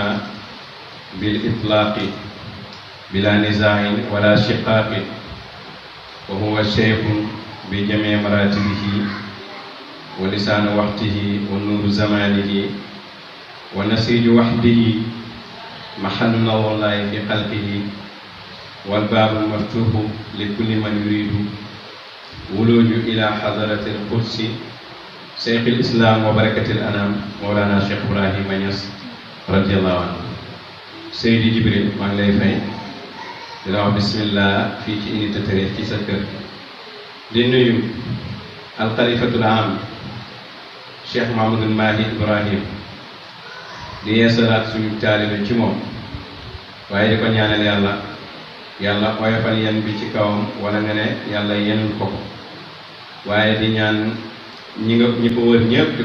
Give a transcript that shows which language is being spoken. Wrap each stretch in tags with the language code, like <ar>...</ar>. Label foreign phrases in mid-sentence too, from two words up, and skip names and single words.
<ar>بالإطلاق بلا نزاع ولا شقاق وهو الشيخ بجميع مراتبه ولسان وقته ونور زمانه ونسيج وحده محل نور الله في خلقه والباب المفتوح لكل من يريد ولوج إلى حضرة القدس شيخ الإسلام وبركة الأنام مولانا شيخ</ar> <wo>إبراهيم نياس</wo> <ar>رضي الله عنه</ar> <wo>سيدي جبريل maa ngi lay fay di la wax bismillah fii ci unité 13 ci sa kër di nuyu alxalifatul am Cheikh Mahamadul Mahi Ibrahim di yeesalaat suñu taalibe ci moom waaye di ko ñaanal yàlla oyofal yen bi ci kawam wala nga ne yàlla yenul ko waaye di ñaan ñi ko wër ñëpp di</wo>